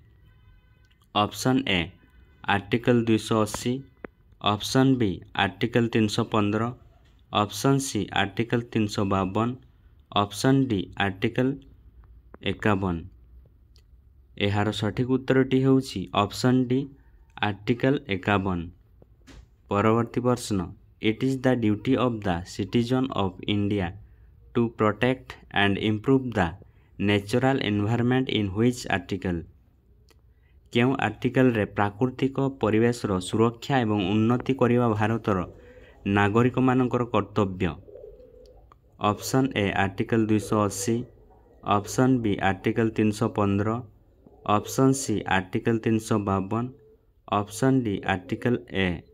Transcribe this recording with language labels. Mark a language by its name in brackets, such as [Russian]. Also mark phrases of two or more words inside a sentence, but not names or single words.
[English] option A article 280, option B article 315, option C article 352, option D article 51. [Odia] ଏହାର ସଠିକ୍ ଉତ୍ତରଟି ହେଉଛି [English] option D article 51. [Odia] ପରବର୍ତ୍ତୀ ପ୍ରଶ୍ନ, [English] It is the duty of the citizen of India to protect and improve the natural environment in which article? [Odia] କେଉଁ ଆର୍ଟିକଲରେ ପ୍ରାକୃତିକ ପରିବେଶର ସୁରକ୍ଷା ଏବଂ ଉନ୍ନତି କରିବା ଭାରତର ନାଗରିକମାନଙ୍କର କର୍ତ୍ତବ୍ୟ? [English] option A article 280, option B article 315, option C article 352, option D article A.